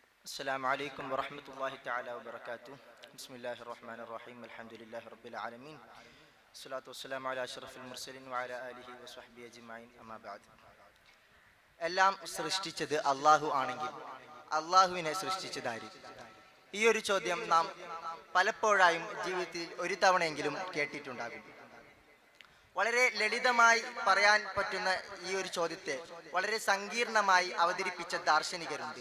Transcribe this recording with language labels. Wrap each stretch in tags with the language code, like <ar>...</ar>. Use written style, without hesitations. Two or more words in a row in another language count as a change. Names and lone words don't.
<ar>السلام عليكم ورحمة الله تعالى وبركاته. بسم الله الرحمن الرحيم. الحمد لله رب العالمين. الصلاة والسلام على أشرف المرسلين وعلى آله وصحبه أجمعين. أما بعد.</ar> <ml>എല്ലാം സൃഷ്ടിച്ചത് അള്ളാഹു ആണെങ്കിൽ അള്ളാഹുവിനെ സൃഷ്ടിച്ചതാര്? ഈ ഒരു ചോദ്യം നാം പലപ്പോഴായും ജീവിതത്തിൽ ഒരു തവണയെങ്കിലും കേട്ടിട്ടുണ്ടാകും. വളരെ ലളിതമായി പറയാൻ പറ്റുന്ന ഈ ഒരു ചോദ്യത്തെ വളരെ സങ്കീർണമായി അവതരിപ്പിച്ച ദാർശനികരുണ്ട്.</ml>